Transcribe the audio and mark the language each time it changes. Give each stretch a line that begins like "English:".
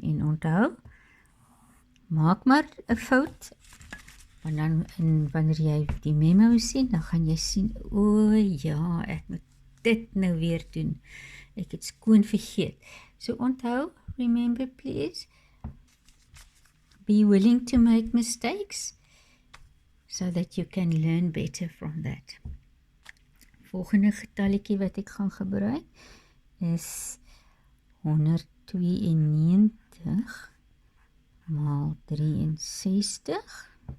Afrikaans: En onthou, maak maar 'n fout, want dan wanneer jy die memo sien, dan gaan jy sien, o ja, ek moet dit nou weer doen. Ek het skoon vergeet. So onthou,
English: remember please, be willing to make mistakes so that you can learn better from that.
Afrikaans: Volgende getalletjie wat ek gaan gebruik is 192 maal 63.